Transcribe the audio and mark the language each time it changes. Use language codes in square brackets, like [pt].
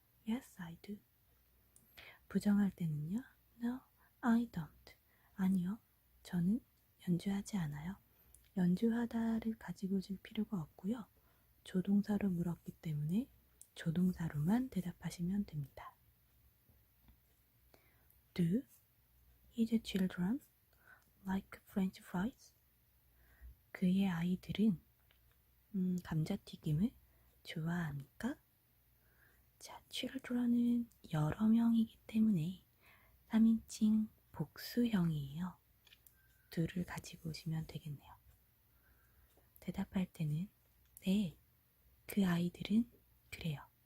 [en] Yes, I do. [ko] 부정할 때는요. [en] No, I don't. [ko] 아니요, 저는 연주하지 않아요. 연주하다를 가지고 오실 필요가 없고요. 조동사로 물었기 때문에 조동사로만 대답하시면 됩니다. [en] Do his children like French fries? [ko] 그의 아이들은 감자튀김을 좋아합니까? 자, children은 여러 명이기 때문에 3인칭 복수형이에요. do를 가지고 오시면 되겠네요. 대답할 때는 네, 그 아이들은 그래요.